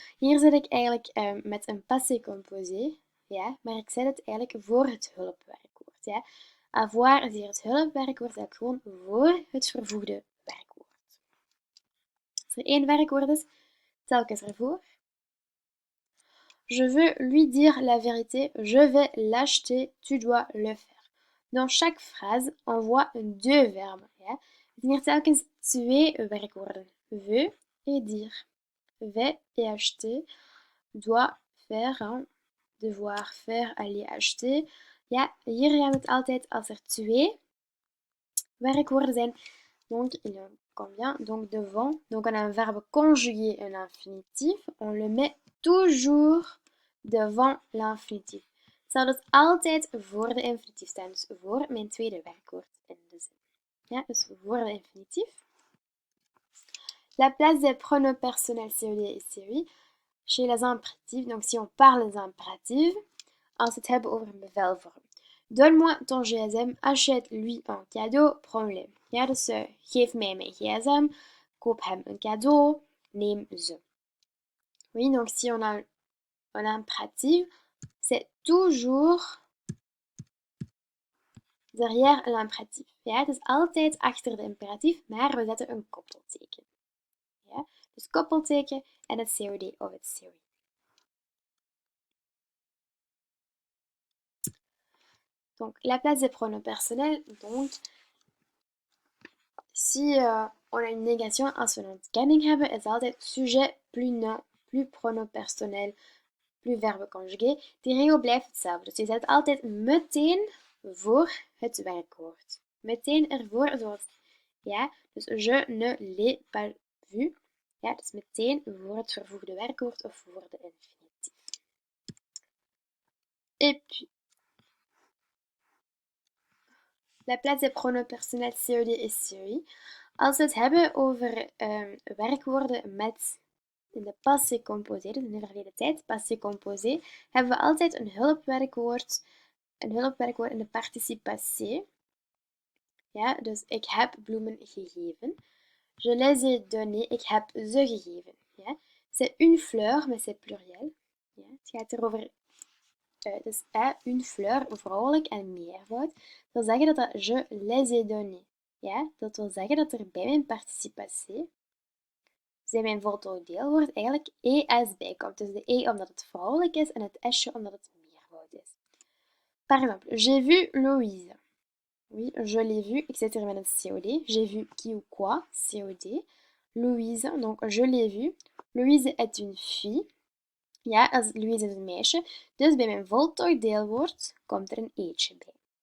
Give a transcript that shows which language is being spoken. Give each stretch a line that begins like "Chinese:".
Dutch: Hier zit ik eigenlijk met een passé composé, ja? Maar ik zet het eigenlijk voor het hulpwerkwoord. Ja? Avoir is hier het hulpwerkwoord, dat gewoon voor het vervoegde werkwoord. Als er één werkwoord is, telkens ervoor.
French: Je veux lui dire la vérité, je vais l'acheter, tu dois le faire. Dans chaque phrase, on voit deux verbes.
Dutch: Ja? Het zijn hier telkens twee werkwoorden.
French: Veut et dire. Vais et acheter. Doit faire. Hein? Devoir faire, aller acheter.
Dutch: Ja, hier gaan we het altijd als er twee werkwoorden zijn.
French: Donc, il y a un combien? Donc devant. Donc on a un verbe conjugué, un infinitif. On le met toujours devant l'infinitif.
Dutch: Zal dus altijd voor de infinitief staan. Dus voor mijn tweede werkwoord in de zin. Ja, dus voor de infinitief.
French: La place des pronoms personnels COD et COI chez les impératifs. Donc si on parle des impératifs,
Dutch: als we het hebben over een bevelvorm.
French: Donne-moi ton gsm, achète-lui un cadeau, prends-le.
Dutch: Ja, dus geef mij mijn gsm, koop hem een cadeau, neem ze.
French: Oui, donc si on a un impératif, c'est toujours derrière l'impératif.
Dutch: Ja, het is altijd achter de imperatief, maar we zetten een koppelteken. Ja, dus koppelteken en het COD of het COI.
French: Donc, la place des pronoms personnels, donc, si on a une négation assonante scanning hebben, is altijd sujet plus nom, plus pronom personnel, plus verbe conjugué.
Dutch: Die regel blijft hetzelfde. Dus je zet altijd meteen voor het werkwoord. Meteen ervoor, zoals, ja, dus
French: je ne l'ai pas vu.
Dutch: Ja, dus meteen voor het vervoegde werkwoord of voor de infinitief.
French: Et puis, la place des pronoms personnels COD et COI.
Dutch: Als we het hebben over werkwoorden met in de passé composé, dus in de verleden tijd, passé composé, hebben we altijd een hulpwerkwoord in de participatie. Ja, dus ik heb bloemen gegeven.
French: Je les ai donnés,
Dutch: ik heb ze gegeven. Ja.
French: C'est une fleur, mais c'est pluriel.
Dutch: Ja. Het gaat erover, dus une fleur, vrouwelijk en meervoud. Dat wil zeggen dat
French: je les ai donnés.
Dutch: Ja, dat wil zeggen dat er bij mijn participatie, zijn mijn voltooid deelwoord eigenlijk es bij komt. Dus de e omdat het vrouwelijk is en het s'je omdat het meervoud is.
French: Par exemple, j'ai vu Louise. Oui, je l'ai vu,
Dutch: ik zit hier met een COD.
French: J'ai vu qui ou quoi, COD. Louise, donc je l'ai vu. Louise est une fille.
Dutch: Ja, Louise is een meisje. Dus bij mijn voltooid deelwoord komt er een e'tje bij.